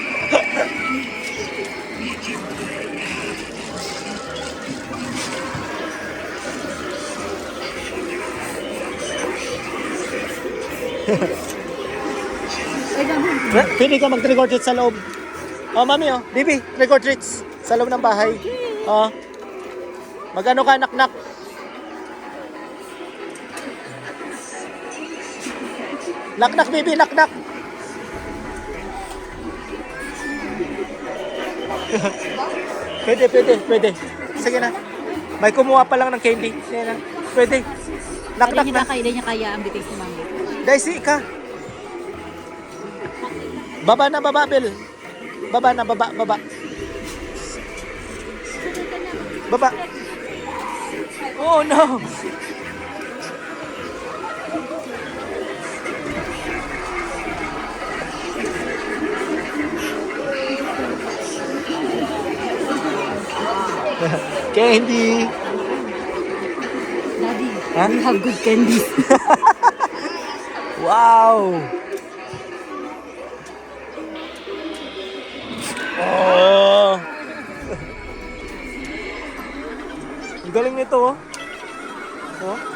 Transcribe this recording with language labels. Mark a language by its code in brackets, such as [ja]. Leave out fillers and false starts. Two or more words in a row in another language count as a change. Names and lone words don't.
[tl] Pwede ka mag- [en] trick or treat [tl] sa loob. Oh, mami, oh. Bibi, [en] trick or treats [tl] sa loob ng bahay. Oh. Magano ka, nak-nak? Nak-nak, Bibi, nak-nak. Pwede. Sige na. May kumuha pa lang ng candy. Sige na. Pwede. Nak-nak na. Hindi niya kaya ang bitis ni Mami. Daisy, ka. Baba na, baba, Bel. Baba na, baba. Baba. [en] Oh, no. Candy. Daddy, Huh? we have good candies. Wow. Oh. [tl] Ang galing nito, oh. Oh.